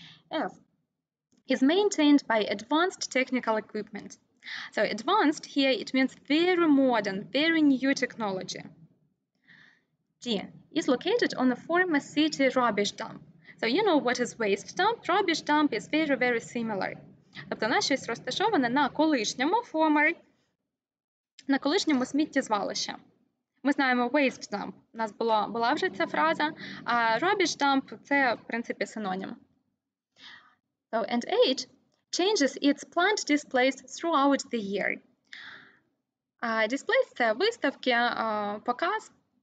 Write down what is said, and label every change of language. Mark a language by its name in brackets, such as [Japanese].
[English] F is maintained by advanced technical equipment. So advanced here, it means very modern, very new technology. D is located on a former city rubbish dump. So you know what is waste dump? Rubbish dump is very, very similar. [Ukrainian] Тобто у нас щось розташоване на колишньому former, на колишньому сміттєзвалищі. Ми знаємо waste dump, у нас була вже ця фраза, а rubbish dump – це, в принципі, синонім. [English] So, and 8 changes its planned displays throughout the year. [Ukrainian] Displays – це виставки, показ.